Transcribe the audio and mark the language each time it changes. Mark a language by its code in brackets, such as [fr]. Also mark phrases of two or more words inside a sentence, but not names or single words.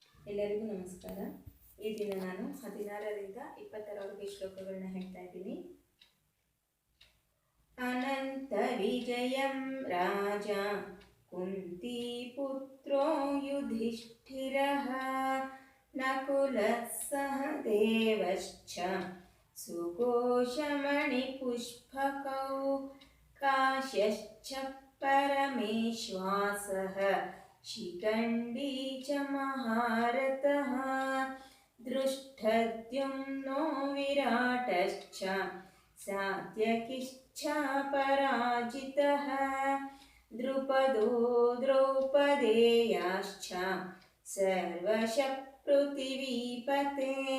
[kn] ಎಲ್ಲರಿಗೂ ನಮಸ್ಕಾರ. ಈ ದಿನ ನಾನು 16ರಿಂದ 20ರವರೆಗೆ ಶ್ಲೋಕಗಳನ್ನ ಹೇಳ್ತಾ ಇದ್ದೀನಿ. [sa] ಅನಂತ ವಿಜಯಂ ರಾಜ ಕುಂತಿ ಪುತ್ರೋ ಯುಧಿಷ್ಠಿರಃ ನಕುಲಃ ಸಹದೇವಶ್ಚ ಸುಘೋಷಮಣಿ ಪುಷ್ಪಕೌ ಕಾಶ್ಯಶ್ಚ ಪರಮೇಶ್ವಾಸಃ ಶಿಖಂಡಿ ಚ ಮಹಾರಥಃ ದೃಷ್ಟದ್ಯುಮ್ನೋ ವಿರಾಟಶ್ಚ ಸಾತ್ಯಕಿಶ್ಚ ಪರಾಜಿತಃ ದ್ರುಪದೋ ದ್ರೌಪದೇಯಾಶ್ಚ ಸರ್ವಶಃ ಪೃಥಿವೀಪತೆ